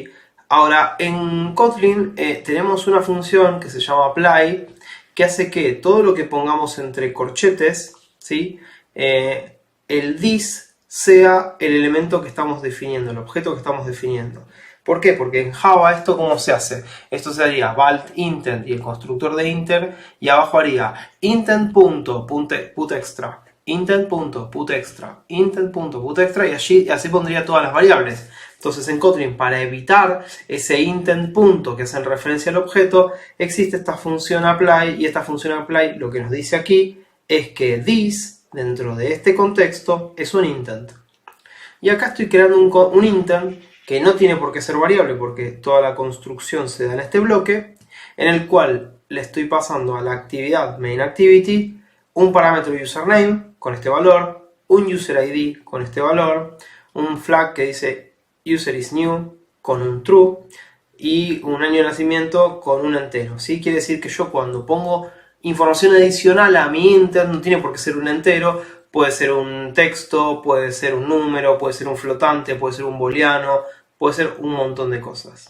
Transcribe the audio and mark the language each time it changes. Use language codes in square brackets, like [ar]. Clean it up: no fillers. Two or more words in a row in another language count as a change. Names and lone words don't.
[es] Ahora, en Kotlin tenemos una función que se llama apply, que hace que todo lo que pongamos entre corchetes, ¿sí? El this sea el elemento que estamos definiendo, el objeto que estamos definiendo. ¿Por qué? Porque en Java esto ¿cómo se hace? Esto se haría val intent y el constructor de inter, y abajo haría intent.putExtra, intent.putExtra, intent.putExtra, y así pondría todas las variables. Entonces en Kotlin, para evitar ese intent punto que hace referencia al objeto, existe esta función apply, y esta función apply lo que nos dice aquí es que this, dentro de este contexto, es un intent. Y acá estoy creando un intent que no tiene por qué ser variable porque toda la construcción se da en este bloque, en el cual le estoy pasando a la actividad main_activity un parámetro username con este valor, un [en] user ID [es] con este valor, un flag que dice [en] user is new [es] con un true y un año de nacimiento con un entero, ¿sí? Quiere decir que yo cuando pongo información adicional a mi intent no tiene por qué ser un entero, puede ser un texto, puede ser un número, puede ser un flotante, puede ser un booleano, puede ser un montón de cosas.